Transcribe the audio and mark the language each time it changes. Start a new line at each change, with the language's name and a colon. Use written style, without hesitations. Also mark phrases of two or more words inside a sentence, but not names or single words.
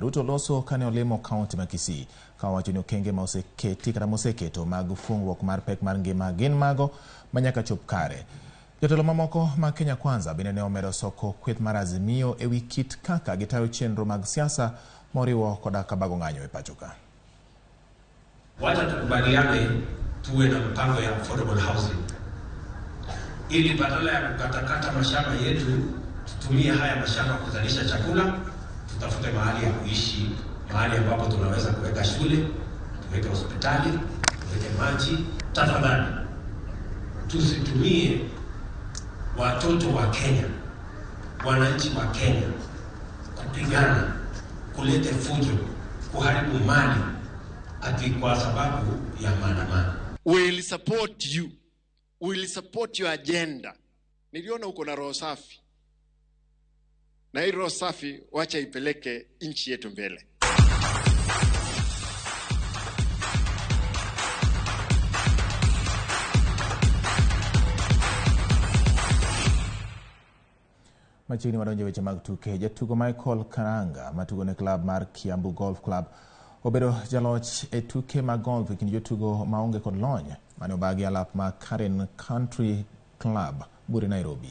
Luo (Kenya and Tanzania): Ruto loso kane olimo kaunti ma Kisii ka owacho ni okenge ma oseketi kata moseketo mag fungruok mar pek mar ngima gin mago manyaka chop kare. Jotelo mamoko ma Kenya Kwanza bende ne omedo soko kweth mar Azimio e wi kit kaka gitayo chenro mag siasa moriwo koda kabago ng'anyo e pacho ka.
Swahili: Wacha tukubaliane tuwe na mpango ya
English: affordable housing,
Swahili: ili badala ya kukatakata mashamba yetu tutumie haya mashamba kuzalisha chakula, tutafute mahali ya kuishi, mahali ambapo tunaweza kuweka shule, tuweke hospitali, tuweke maji. Tafadhali tusitumie watoto wa Kenya, wananchi wa Kenya kupigana, kulete fujo, kuharibu mali ati kwa sababu ya maandamano.
English: We will support you. We will support your agenda.
Swahili: Niliona uko na roho safi. Na hii roho safi wacha ipeleke nchi yetu mbele.
Luo (Kenya and Tanzania): Machiegni wadonjo weche mag tuke. Jatugo Michael Karanga matugo ne klab mar Kiambu Golf Club obedo jaloch e tuke mag golf e kind jotugo maonge kod lony mane obagi alap ma Karen Country Club buri Nairobi.